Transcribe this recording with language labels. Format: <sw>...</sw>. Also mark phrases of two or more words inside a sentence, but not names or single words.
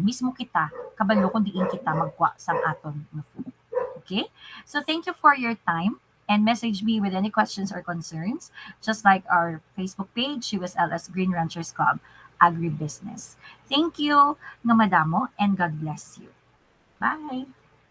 <hil>Mismo kita, kabalo kung diin kita magwa sa aton ng food.</hil> <en>Okay? So thank you for your time and message me with any questions or concerns, just like our Facebook page, USLS Green Ranchers Club, Agribusiness. Thank you,</en> <hil>nga madamo,</hil> <en>and God bless you. Bye!</en>